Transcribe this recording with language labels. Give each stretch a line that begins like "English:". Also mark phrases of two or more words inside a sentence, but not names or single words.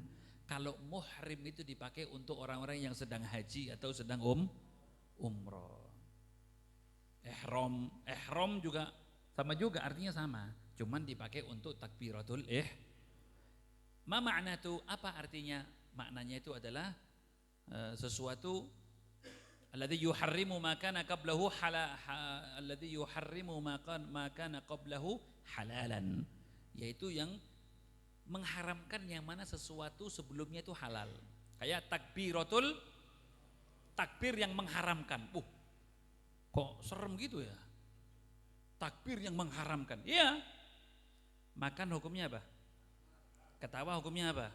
Indonesian: Kalau muhrim itu dipakai untuk orang-orang yang sedang haji atau sedang umroh. Ihram juga sama juga, artinya sama. Cuman dipakai untuk takbiratul Ma makna itu, apa artinya? Maknanya itu adalah sesuatu
Arabic: الذي يحرم ما كان قبله الذي يحرم ما كان قبله حلالا,
Indonesian: yaitu yang mengharamkan yang mana sesuatu sebelumnya itu halal. Kayak takbir yang mengharamkan. Kok serem gitu ya? Takbir yang mengharamkan. Iya. Makan hukumnya apa? Ketawa hukumnya apa?